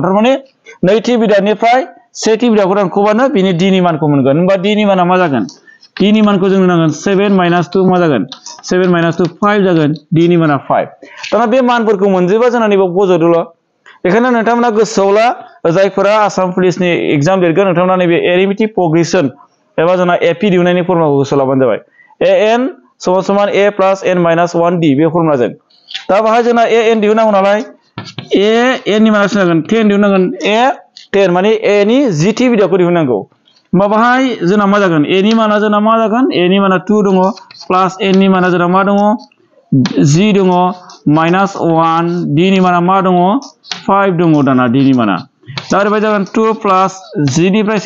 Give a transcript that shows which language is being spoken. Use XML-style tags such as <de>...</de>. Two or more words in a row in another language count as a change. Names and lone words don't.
<brx>थारमाने नैथि बिदानिफ्राय सेथि बिदाखौ दानख'बानो बिनि d नि मानखौ मोनगोन होनबा d नि माना मा जागोन d नि मानखौ जोंनो नांगोन 7 minus 2 मा जागोन 7 minus 2 5 जागोन d नि माना 5 दाना बे मानफोरखौ मोनजोबा जोंना नैबे बज'दोल' बेखायनो नोंथांमोना गोसोआवला जायफोरा आसाम पुलिसनि एग्जाम लिरगोन नोंथांमोना नैबे</brx> <en>arithmetic progression</en> <brx>एबा जोंना एपि दिहुननायनि फर्मुलाखौ गोसोआव लाबानो जाबाय an समान समान</brx> <en>a plus n minus 1d</en> <brx>बे फर्मुलाजों दा बाहाय जोंना an दिहुननांगौ नालाय n नि माना जागोन 10 दिहुननांगोन a 10 माने a नि जिथि बिदाखौ दिहुननांगौ होनबा बाहाय जोंना मा जागोन a नि माना जोंना मा जागोन a नि माना 2 दङ प्लास n नि माना जोंना मा दङ g दङ माइनास 1 d नि माना मा दङ 5 दङ दाना d नि माना दा ओरैबायदि जागोन 2 प्लास g निफ्राय</brx>